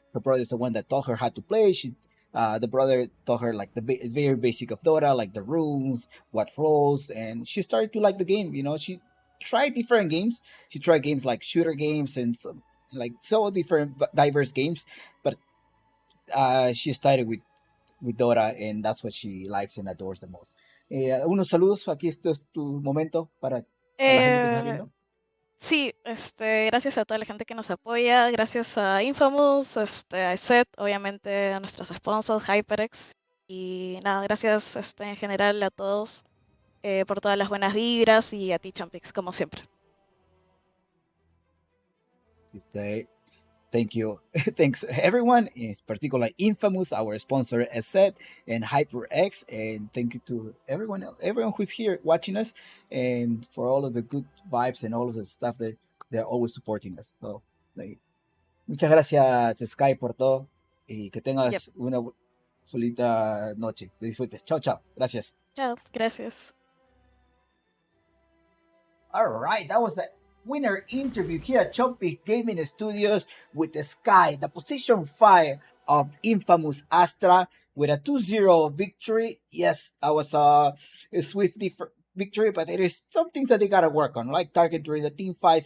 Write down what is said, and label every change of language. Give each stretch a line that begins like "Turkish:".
English: Her brother is the one that taught her how to play. The brother taught her like it's very basic of Dota, like the runes, what roles, and she started to like the game. You know, she tried different games. She tried games like shooter games and so different diverse games, but she started with Dora, and that's what she likes and adores the most.
Spanish: Unos saludos, aquí este es tu momento para la gente que te está Eh, viendo. sí, gracias a toda la gente que nos apoya, gracias a Infamous, a Set, obviamente a nuestros sponsors, HyperX, y nada, gracias en general a todos por todas las buenas vibras y a ti, Champix, como siempre.
English: Say thank you, thanks everyone, in particular Infamous, our sponsor, as said, and HyperX, and thank you to everyone who's here watching us, and for all of the good vibes and all of the stuff that they're always supporting us. So, like,
Spanish: muchas gracias, Sky, por todo, y que
English: Yep.
Spanish: tengas una solita noche. Disfrutes. Chao, chao. Gracias. Chao, gracias.
English: All right, that was a winner interview here at Chompy Gaming Studios with the Sky, the position 5 of Infamous Astra, with a 2-0 victory. Yes, that was a swift victory, but there is some things that they gotta work on, like target during the team fight.